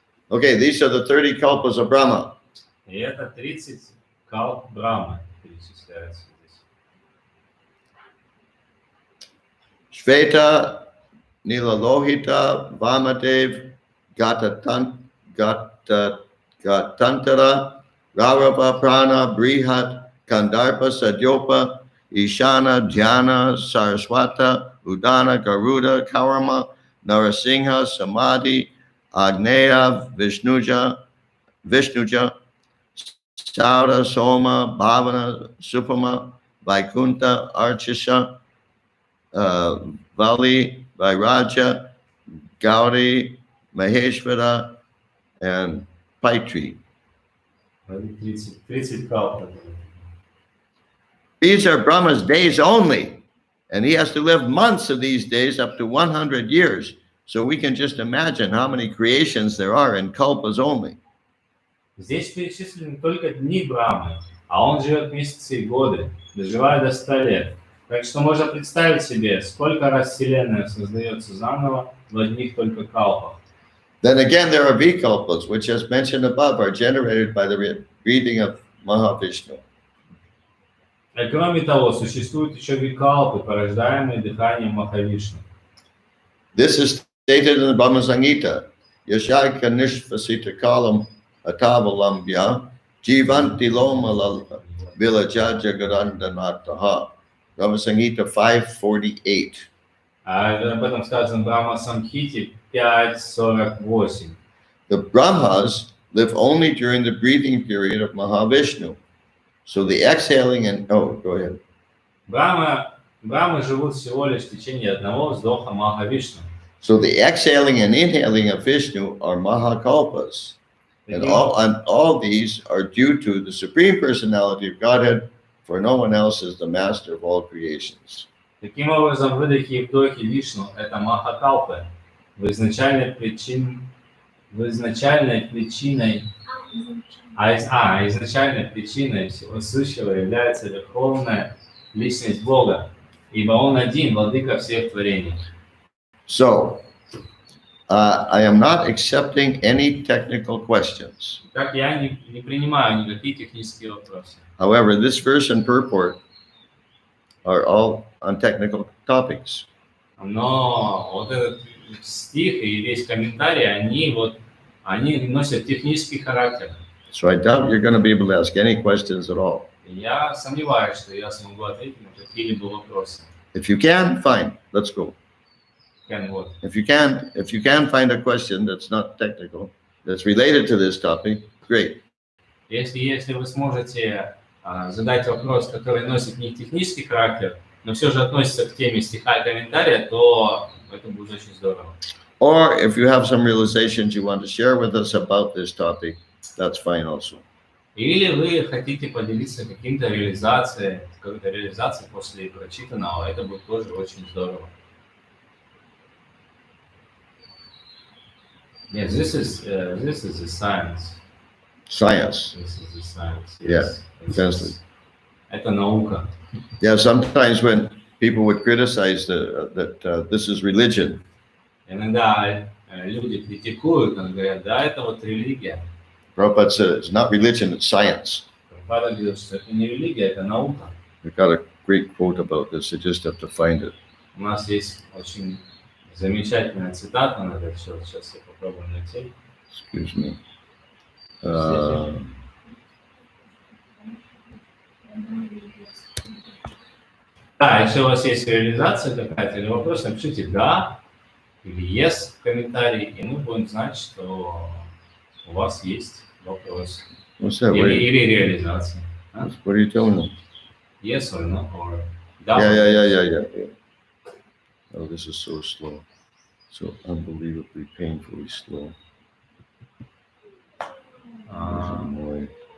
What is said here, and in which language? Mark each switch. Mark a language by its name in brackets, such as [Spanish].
[English] Okay, these are the 30 kalpas of Brahma. [Russian] И это 30 калп Брахмы перечисляются здесь. [English] Shveta, Nilalohita, Vamadev, Gatantara, Rarava Prana, Brihat, Kandarpa, Sadyopa, Ishana, Dhyana, Saraswata, Udana, Garuda, Karama, Narasingha, Samadhi, Agneya, Vishnuja, Saura, Soma, Bhavana, Supama, Vaikunta, Archisha, Vali, Vairaja, Gauri, Maheshwara, and Paitri. [Russian] 30 калп. [English] These are Brahma's days only, and he has to live months of these days, up to 100 years. So we can just imagine how many creations there are in kalpas only. [Russian] Здесь перечислены только дни Брахмы, а он живет месяцы и годы, доживая до 100 лет. Так что можно представить себе, сколько раз Вселенная создается заново в одних только калпах. [English] Then again, there are vikalpas, which, as mentioned above, are generated by the breathing of Mahavishnu. [Russian] И кроме того, существуют еще викалпы, порождаемые дыханием Махавишну. [English] This is stated in the Brahma Samhita. [Sanskrit] Yashaka nishvasita kalam atavalambya jivanti loma vilaja jagadandanataha. [English] Brahma Samhita 5:48. [Russian] Об этом сказано в Брахма Самхите 5.48. [English] The Brahmas live only during the breathing period of Mahavishnu. So the exhaling and go ahead. [Russian] Брамы живут всего лишь в течение одного вздоха Махавишну. [English] So the exhaling and inhaling of Vishnu are Mahakalpas. And all these are due to the Supreme Personality of Godhead, for no one else is the master of all creations. [Russian] Таким образом, выдохи и вдохи Вишну – это Махакалпы. Изначальной причиной всего сущего является Верховная Личность Бога, ибо Он один, Владыка всех творений. [English] So, I am not accepting any technical questions. [Russian] Так я не принимаю никакие технические вопросы. [English] However, this verse and purport are all on technical topics. [Russian] Но вот этот стих и весь комментарий, они носят технический характер. [English] So I doubt you're going to be able to ask any questions at all. [Russian] Я сомневаюсь, что я смогу ответить на какие-либо вопросы. [English] If you can, fine, let's go. If you can find a question that's not technical, that's related to this topic, great. [Russian] Если вы сможете задать вопрос, который носит не технический характер, но все же относится к теме стиха и комментария, то это будет очень здорово. [English] Or if you have some realizations you want to share with us about this topic, that's fine also. [Russian] Или вы хотите поделиться какой-то реализацией после прочитанного, это будет тоже очень здорово. [English] Yes, this is the science. Science. This is the science. Yes. Yeah, exactly. [Russian] Это наука. [English] Yeah, sometimes when people would criticize that this is religion. [Russian] Иногда люди критикуют, говорят, да, это вот религия. [English] Prabhupada said it's not religion, it's science. [Russian] Прабхупада говорит, что это не религия, это наука. [English] We've got to great quote about this. I just have to find it. [Russian] У нас есть очень замечательная цитата на этот счет. Сейчас я попробую найти. [English] Excuse me. [Russian] Да, если у вас есть реализация какая-то или вопрос, напишите «да» или «yes» в комментарии, и мы будем знать, что у вас есть вопрос. [English] What's that? What [Russian] Или реализация. А? [English] are you telling them? Yes or no, or да. Yeah. Oh, this is so slow. So unbelievably painfully slow. Annoying.